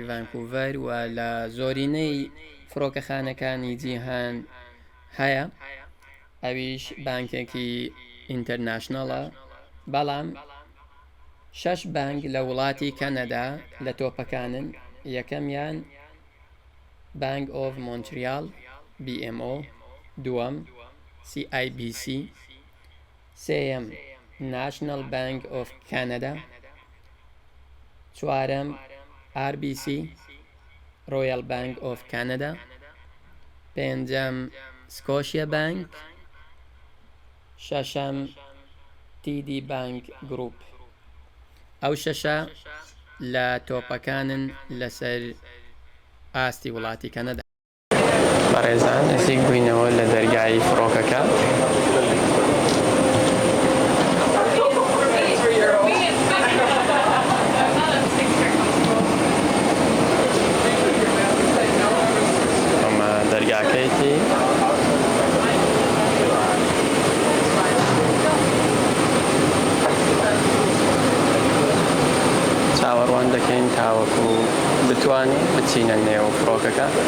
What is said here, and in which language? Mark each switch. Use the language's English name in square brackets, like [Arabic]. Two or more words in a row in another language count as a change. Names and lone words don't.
[Central Kurdish] ڤانکوڤەر و لە زۆرینەی فڕۆکەخانەکانی جیهان هەیە ئەویش بانکێکی ئینتەرناشنەڵە بەڵام 6 بانک لە وڵاتی کەنەدا لە تۆپەکانن یەکەمیان بانک ئۆف مۆنتریال BMO دووەم CIBC سێیەم National Bank of Canada چوارەم RBC Royal Bank of Canada پێنجەم Scotia Bank شەشەم TD Bank Group ئەو شەشە لە تۆپەکانن لەسەر ئاستی وڵاتی کەنەدا. بەڕێزان نزیک بووینەوە لە دەرگای فڕۆکەکە ئەمە دەرگاکەیەتی چاوەڕوان دەکەین تاوەکو بتوانین بچینە نێو فڕۆکەکە.